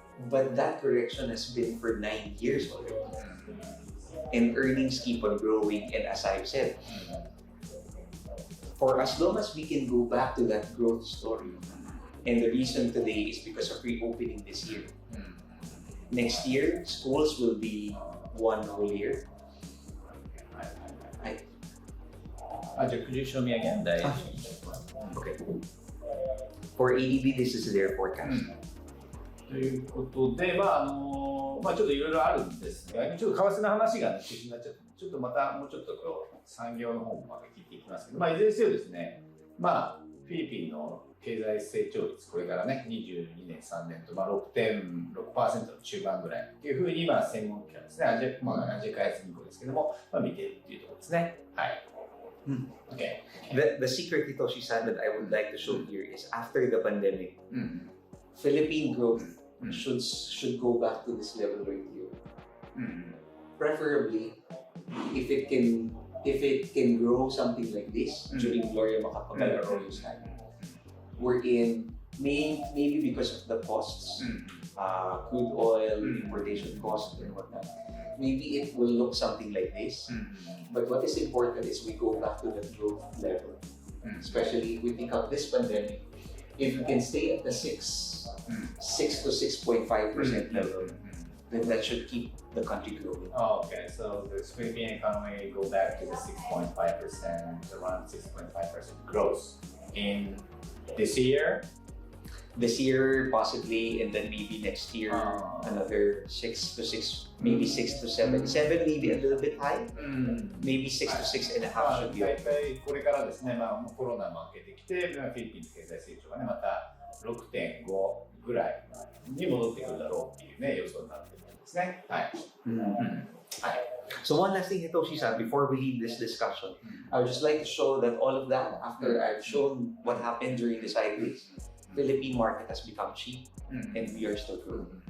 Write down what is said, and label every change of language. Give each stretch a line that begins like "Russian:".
English: But that correction has been for 9 years already. And earnings keep on growing, and as I've said, for as long as we can go back to that growth story, and the reason today is because of reopening this year. Next year, schools will be one whole year. Could you show me again? Okay. For ADB, this is their forecast.
Japanese: ということで、ちょっといろいろあるんですが、ちょっと為替の話が中心になっちゃって、ちょっとまたもうちょっと産業の方もまた聞いていきますけど、いずれにせよですね、フィリピンの経済成長率、これからね、22年、3年と、6.6% の中盤ぐらいというふうに、専門家はですね、アジア開発銀行ですけども、見ているというところですね。はい。Okay.
English: The secret, Hitoshi-san, that I would like to show here is after the pandemic, Philippine growth should go back to this level right here. Preferably, if it can grow something like this during Gloria Macapagal-Arroyo's time, we're in maybe because of the costs, crude oil, importation costs, and whatnot. Maybe it will look something like this. But what is important is we go back to the growth level, especially if we think of this pandemic. If we can stay at the 6 to 6.5% level, then that should keep the country growing. Okay, so the Philippine economy go back to the 6.5%, around 6.5% growth in this year. This year, possibly, and then maybe next year, another 6 to 6, maybe 6 to 7. 7 maybe a little bit high. Maybe 6 to 6.5 should be okay.
Japanese: 大体これからですね、コロナも明けてきて、フィリピンの経済成長がね、また 6.5 ぐらいに戻ってくるだろうっていうね、予想になっているんですね。はい。
English: So one last thing, Hitoshi-san, before we leave this discussion, I would just like to show that all of that, after I've shown what happened during the sideways, Philippine market has become cheap and we are still growing.